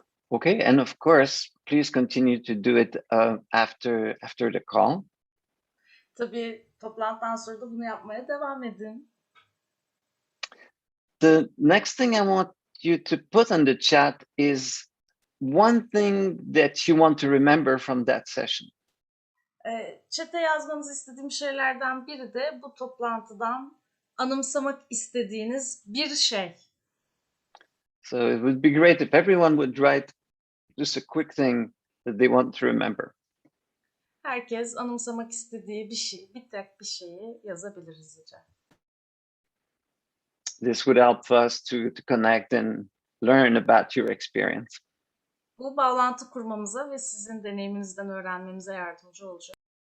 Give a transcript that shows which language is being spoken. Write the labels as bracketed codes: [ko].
[en] Okay, and of course, please continue to do it after the call. [tr] Tabii toplantıdan sonra da bunu yapmaya devam edin. [en] The next thing I want you to put on the chat is one thing that you want to remember from that session. [tr] Chat'e yazmanızı istediğim şeylerden biri de bu toplantıdan anımsamak istediğiniz bir şey. [en] So it would be great if everyone would write just a quick thing that they want to remember. [tr] Herkes anımsamak istediği bir şey, bir tek bir şeyi yazabilir hızlıca. [en] This would help us to connect and learn about your experience. [tr] Bu bağlantı kurmamıza ve sizin deneyiminizden öğrenmemize yardımcı olacak.